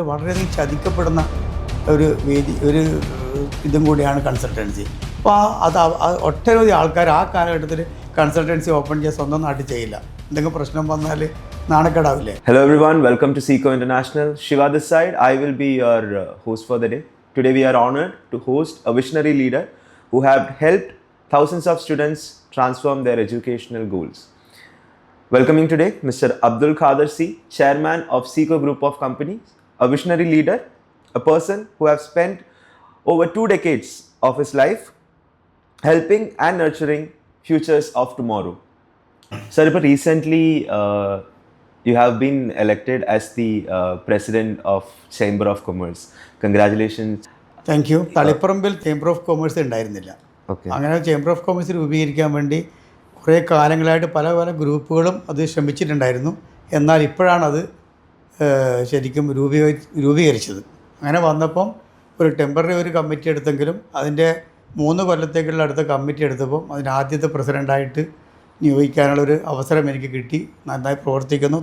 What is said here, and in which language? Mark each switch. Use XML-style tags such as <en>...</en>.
<ml>വളരെയധികം ചതിക്കപ്പെടുന്ന ഒരു വേദി ഒരു ഇതും കൂടിയാണ് കൺസൾട്ടൻസി. അപ്പോൾ ഒട്ടനവധി ആൾക്കാർ ആ കാലഘട്ടത്തിൽ കൺസൾട്ടൻസി ഓപ്പൺ ചെയ്യാൻ സ്വന്തം നാട്ടിൽ ചെയ്യില്ല. എന്തെങ്കിലും പ്രശ്നം വന്നാൽ നാണക്കേടാവില്ലേ?</ml> <en>Hello everyone, welcome to SECO International. Shiva this side. I will be your host for the day. Today we are honored to host a visionary leader who have helped thousands of students transform their educational goals. Welcoming today Mr. Abdul Qadir C, Chairman of SECO Group of Companies, a visionary leader, a person who has spent over 2 decades of his life helping and nurturing futures of tomorrow. Sir, recently you have been elected as the President of Chamber of Commerce. Congratulations. Thank you.</en> <ml>തളിപ്പറമ്പിൽ chamber of commerce ഉണ്ടായിരുന്നില്ല. അങ്ങനെ chamber of commerce രൂപീകരിക്കാൻ വേണ്ടി കുറേ കാലങ്ങളായിട്ട് പല പല ഗ്രൂപ്പുകളും അത് ശ്രമിച്ചിട്ടുണ്ടായിരുന്നു. എന്നാൽ ഇപ്പോഴാണത് ശരിക്കും രൂപീകരിച്ചത്. അങ്ങനെ വന്നപ്പം ഒരു ടെമ്പററി ഒരു കമ്മിറ്റി എടുത്തെങ്കിലും അതിൻ്റെ 3 കൊല്ലത്തേക്കുള്ള അടുത്ത കമ്മിറ്റി എടുത്തപ്പം അതിന് ആദ്യത്തെ പ്രസിഡൻ്റായിട്ട് നിയോഗിക്കാനുള്ളൊരു അവസരം എനിക്ക് കിട്ടി. നന്നായി പ്രവർത്തിക്കുന്നു.</ml>